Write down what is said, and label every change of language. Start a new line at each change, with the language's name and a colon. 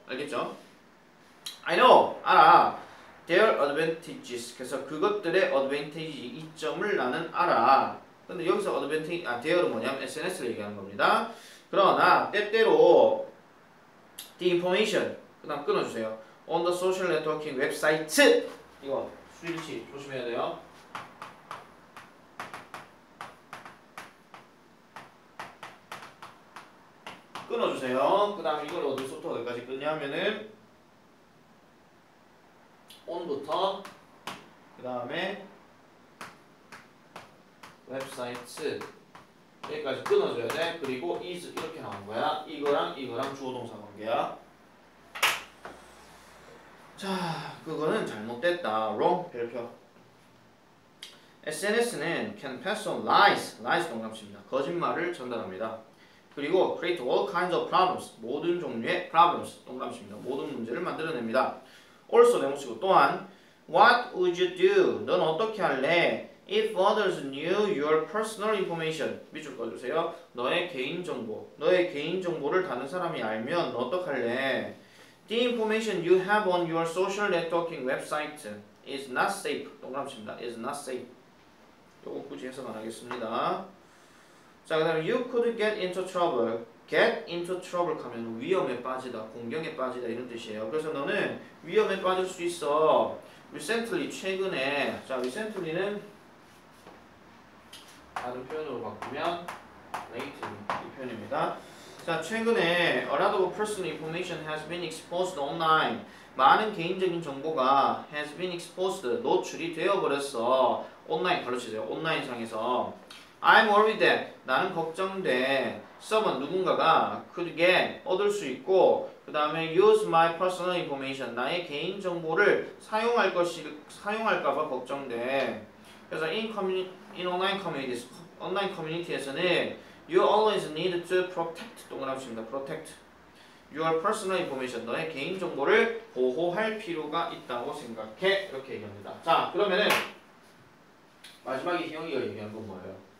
Korean: 알겠죠?
English: I know,
Korean: 알아.
English: Their advantages.
Korean: 그래서 그것들의 advantage, 이점을 나는 알아. 근데 여기서
English: advantage, there
Korean: 는 뭐냐면 SNS를 얘기하는 겁니다. 그러나 때때로
English: the information,
Korean: 그 다음 끊어주세요.
English: on the social networking website.
Korean: 이거 스위치 조심해야 돼요. 끊어주세요. 그 다음에 이걸 어디서부터 어디까지 끊냐면은 on부터 그 다음에 웹사이트 여기까지 끊어줘야 돼. 그리고 is 이렇게 나온 거야. 이거랑 주어 동사 관계야. 자, 그거는 잘못됐다. wrong 별표.
English: SNS는 can pass on lies, lies
Korean: 동감입니다. 거짓말을 전달합니다. 그리고
English: create all kinds of problems,
Korean: 모든 종류의
English: problems
Korean: 동감입니다. 모든 문제를 만들어냅니다.
English: also
Korean: 내모시고 또한
English: what would you do?
Korean: 넌 어떻게 할래?
English: If others knew your personal information,
Korean: 밑줄 꺼주세요. 너의 개인정보를 다른 사람이 알면 너 어떡할래?
English: The information you have on your social networking website is not safe.
Korean: 동그라미입니다.
English: is not safe.
Korean: 요거 굳이 해석 안 하겠습니다. 자, 그 다음에
English: you could get into trouble. get into trouble
Korean: 하면 위험에 빠지다, 공경에 빠지다 이런 뜻이에요. 그래서 너는 위험에 빠질 수 있어. recently, 최근에. 자, recently는 다른 표현으로 바꾸면 lately 이 표현입니다. 자, 최근에
English: a lot of personal information has been exposed online.
Korean: 많은 개인적인 정보가
English: has been exposed,
Korean: 노출이 되어버렸어. 온라인 바로 치세요. 온라인상에서.
English: I'm worried that,
Korean: 나는 걱정돼.
English: someone,
Korean: 누군가가
English: could get,
Korean: 얻을 수 있고 그 다음에
English: use my personal information,
Korean: 나의 개인 정보를 사용할까봐 걱정돼. 그래서
English: in online communities,
Korean: 온라인 커뮤니티에서는
English: you always need to protect,
Korean: 동그라미입니다.
English: protect your personal information,
Korean: 너의 개인 정보를 보호할 필요가 있다고 생각해. 이렇게 얘기합니다. 자, 그러면은 마지막에 희영이가 얘기한 건 뭐예요?